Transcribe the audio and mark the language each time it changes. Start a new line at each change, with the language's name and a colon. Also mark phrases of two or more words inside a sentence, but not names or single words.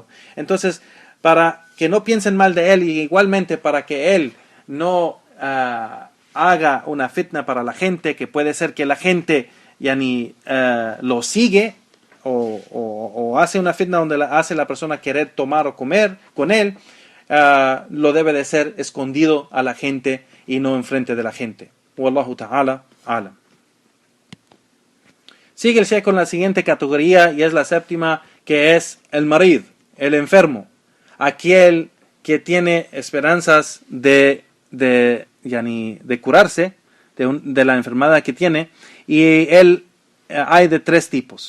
Spanish: Entonces, para que no piensen mal de él y igualmente para que él no haga una fitna para la gente, que puede ser que la gente lo sigue o hace una fitna donde hace la persona querer tomar o comer con él, lo debe de ser escondido a la gente y no enfrente de la gente.
Arabic: والله تعالى أعلم.
Spanish: Sigue el Sheikh con la siguiente categoría y es la séptima, que es el marid, el enfermo, aquel que tiene esperanzas de curarse de la enfermedad que tiene, y él hay de tres tipos.